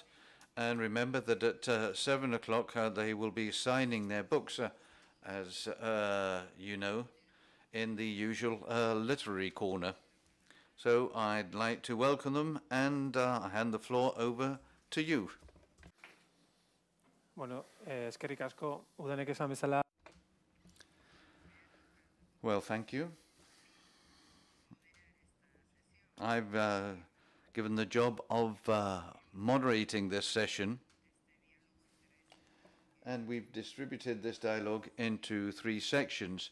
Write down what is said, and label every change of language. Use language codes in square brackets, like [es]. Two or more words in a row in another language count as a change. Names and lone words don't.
[en] And remember that at 7 o'clock they will be signing their books, as you know, in the usual literary corner. So I'd like to welcome them and hand the floor over to you. [eu] Bueno, eskerrik asko, udanek esan bezala. [en] Well, thank you. I've given the job of moderating this session, and we've distributed this dialogue into 3 sections.